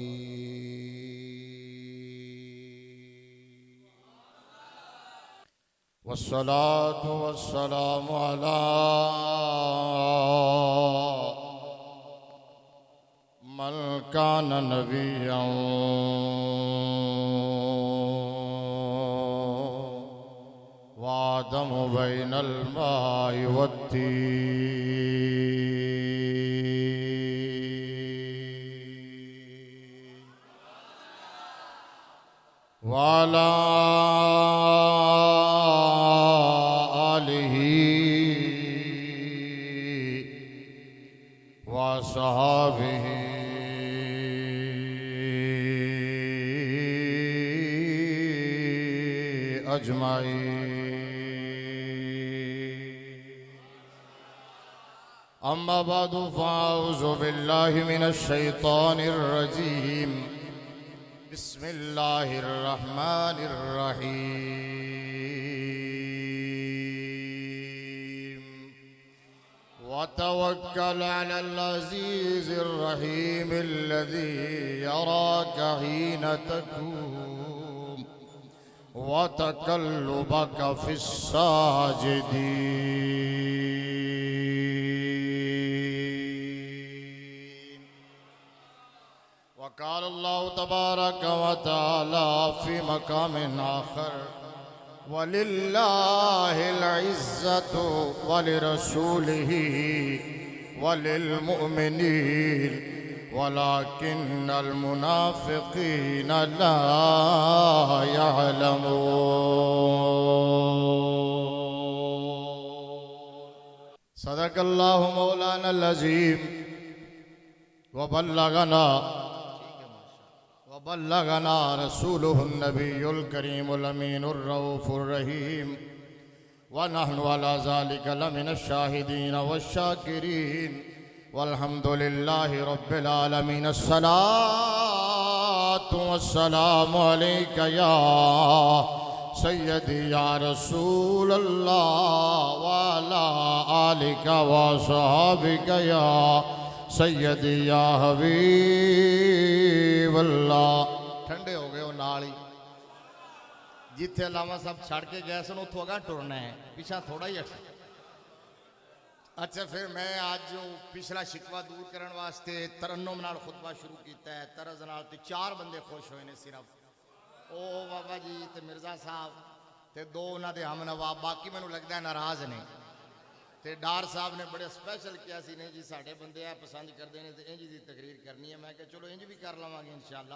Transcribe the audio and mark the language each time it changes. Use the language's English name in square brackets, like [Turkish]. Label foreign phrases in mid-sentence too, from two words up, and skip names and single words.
[Arabic] والصلاة والسلام على من كان نبيا وآدم بين الماء والطين وعلى آله وصحبه أجمعين. أما بعد فأعوذ بالله من الشيطان الرجيم. بسم الله الرحمن الرحيم. وتوكل على العزيز الرحيم الذي يراك حين تقوم وتقلبك في الساجدين. وقال الله تبارك وتعالى في مقام آخر ولله العزة ولرسوله وللمؤمنين ولكن المنافقين لا يعلمون. صدق الله مولانا العظيم وبلغنا رسوله النبي الكريم الأمين الرؤوف الرحيم ونحن على ذلك لمن الشاهدين والشاكرين والحمد لله رب العالمين. الصلاة والسلام عليك يا سيدي يا رسول الله وعلى آلك وصحبك يا سيدي يا حبيب الله. [Punjabi] ٹھنڈے ہو گئے ہو نال ہی جتھے علاوہ سب چھڈ کے گئے سن اوتھوں اگا ٹرنا ہے، پچھا تھوڑا ہی اچھا. اچھا پھر میں اج جو پچھلا شکوہ دور کرنے واسطے ترنم نال خطبہ شروع کیا ہے. طرز نال تے چار بندے خوش ہوئے نے صرف، او بابا جی تے مرزا صاحب تے دو انہاں دے ہم نواب، باقی مینوں لگتا ہے ناراض نے. تے ڈار صاحب نے بڑے سپیشل کیا سی، نہیں جی ساڈے بندے آ پسند کرتے ہیں تو انج کی تقریر کرنی ہے. میں چلو انج بھی کر لواں گے ان شاء اللہ.